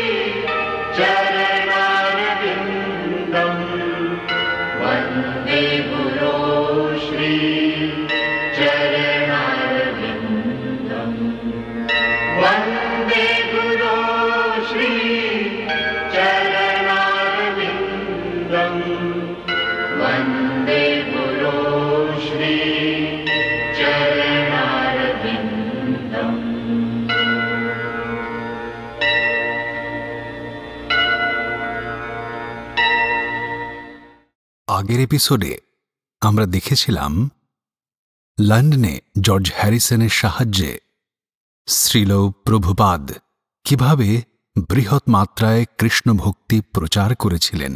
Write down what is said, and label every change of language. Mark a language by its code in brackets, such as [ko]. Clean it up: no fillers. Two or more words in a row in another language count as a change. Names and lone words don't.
[sa] चरणारविन्दम् वन्दे गुरो श्री चरणारविन्दम् वन्दे गुरो श्री चरणारविन्दम् वन्दे गुरो श्री चरणारविन्दम्। [bn] আগের এপিসোডে আমরা দেখেছিলাম লন্ডনে জর্জ হ্যারিসনের সাহায্যে শ্রীল প্রভুপাদ কিভাবে বৃহৎ মাত্রায় কৃষ্ণ ভক্তি প্রচার করেছিলেন।